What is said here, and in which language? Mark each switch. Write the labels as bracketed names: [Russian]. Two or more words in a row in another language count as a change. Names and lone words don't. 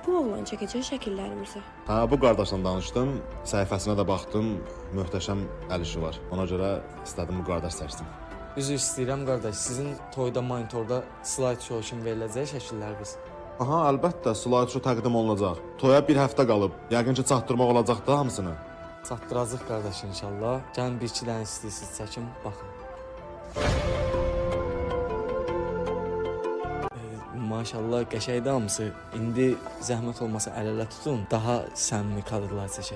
[Azerbaijani] oğlan çəkəcək şəkillərimizi. Hə, bu qardaşla danışdım, səhifəsinə də baxdım, möhtəşəm əl işi var. Ona görə istədim bu qardaş seçdim. Üzr istəyirəm qardaş, sizin toyda monitorda [English] slide show [Azerbaijani] kimi veriləcək şəkilləriniz. Aha, əlbəttə, [English] slide show [Azerbaijani] təqdim olunacaq. Toya bir həftə qalıb, yəqin ki çatdırmaq olacaq da hamısını. Çatdıracaq qardaş inşallah. Gəlin bir-iki dənə istəyirsiniz çəkin, baxın. Maşallah qəşəngdir hamısı. İndi zəhmət olmasa əl-ələ tutun, daha səmimi kadrlar çəkək.